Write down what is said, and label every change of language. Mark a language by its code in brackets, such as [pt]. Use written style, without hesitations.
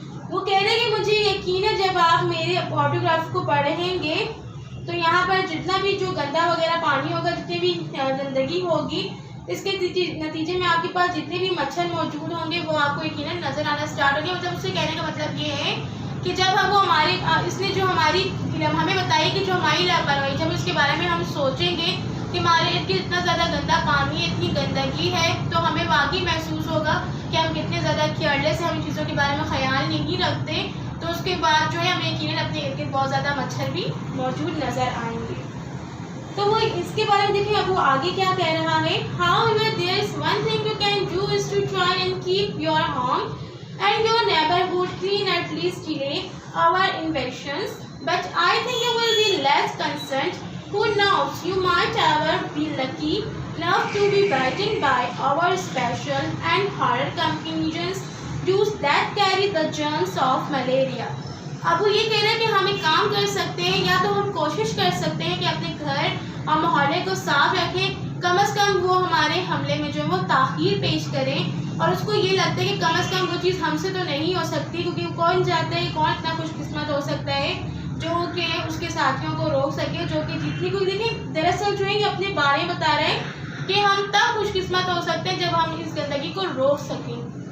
[hi] वो कह रहे हैं कि मुझे यकीन है जब आप मेरे ऑटोग्राफ को पढ़ेंगे तो यहाँ पर जितना भी जो गंदा वगैरह पानी होगा, जितनी भी गंदगी होगी, इसके नतीजे में आपके पास जितने भी मच्छर मौजूद होंगे वो आपको यकीनन नज़र आना स्टार्ट होंगे। मतलब उससे कहने का मतलब ये है कि जब हम वो हमारे इसने जो हमारी हमें बताई कि जो हमारी लापरवाही, जब इसके बारे में हम सोचेंगे कि हमारे इतनी इतना ज़्यादा गंदा पानी है, इतनी गंदगी है, तो हमें वाकई महसूस होगा कि हम कितने ज़्यादा केयरलेस हैं, हम इन चीज़ों के बारे में ख्याल नहीं रखते। तो उसके बाद जो है हमें यकीनन अपने इर्द गिर्द बहुत ज़्यादा मच्छर भी मौजूद नज़र आएंगे। तो वो इसके बारे में देखिए अब वो आगे क्या कह रहा है। [en] However, there is one thing you can do is to try and keep your home and your neighborhood clean, at least delay our invasions. But I think you will be less concerned. Who knows, you might ever be lucky enough to be bitten by our special and horror companions that carry the germs of malaria. [hi] अब वो ये कह रहे हैं कि हम एक काम कर सकते हैं, या तो हम कोशिश कर सकते हैं कि अपने घर और मोहल्ले को साफ रखें, कम से कम वो हमारे हमले में जो है वो ताख़ीर पेश करें, और उसको ये लगता है कि कम से कम वो चीज़ हमसे तो नहीं हो सकती, क्योंकि कौन जाता है, कौन इतना खुशकिस्मत हो सकता है जो कि उसके साथियों को रोक सके, जो कि जितनी कोई देखिए दरअसल जो है ये अपने बारे में बता रहे हैं कि हम तब खुशकिस्मत हो सकते हैं जब हम इस गंदगी को रोक सकें।